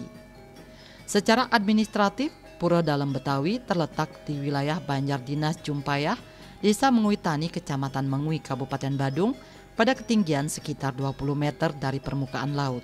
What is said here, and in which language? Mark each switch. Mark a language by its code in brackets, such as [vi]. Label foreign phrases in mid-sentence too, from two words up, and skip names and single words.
[id] Secara administratif, Pura Dalem Betawi terletak di wilayah Banjar Dinas Jumpayah, Desa Menguitani, Kecamatan Mengui, Kabupaten Badung, pada ketinggian sekitar 20 meter dari permukaan laut.